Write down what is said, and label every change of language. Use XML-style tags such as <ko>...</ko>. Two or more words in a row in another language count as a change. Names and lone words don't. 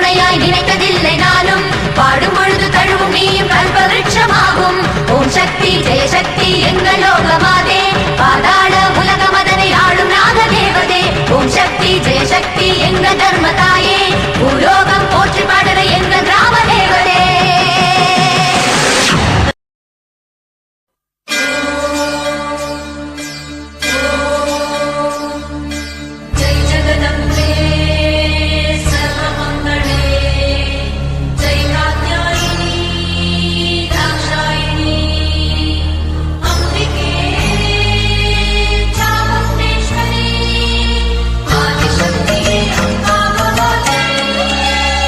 <ta>தனியாய் நினைப்பதில்லை நானும் பாடும் பொழுது தழுவும் நீயும் கல்பவருட்சமாகும் ஓம் சக்தி ஜெய சக்தி எங்கள் லோகமாதே பாதாள உலகம் அதனை ஆளும் நாகதேவதே ஓம் சக்தி ஜெய சக்தி எங்கள் தர்மதாயே பூலோகம் போற்றி பாடுற எங்கள் கிராம தேவதே</ta> <sa>जय जगदम्बे सर्वमङ्गले जय कात्यायिनी दाक्षायिनी अम्बिके चामुण्डेश्वरी आदिशक्ति अम्बा भगवती</sa>